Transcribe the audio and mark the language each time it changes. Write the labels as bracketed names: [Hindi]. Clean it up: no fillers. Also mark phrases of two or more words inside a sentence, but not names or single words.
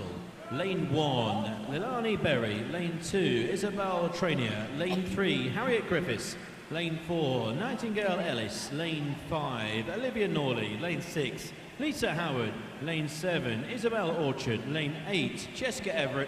[English] Lane 1, Lilani Berry. Lane 2, Isabel Trainier. Lane 3, Harriet Griffiths. Lane 4, Nightingale Ellis. Lane 5, Olivia Norley. Lane 6, Lisa Howard. Lane 7, Isabel Orchard. Lane 8, Jessica Everett.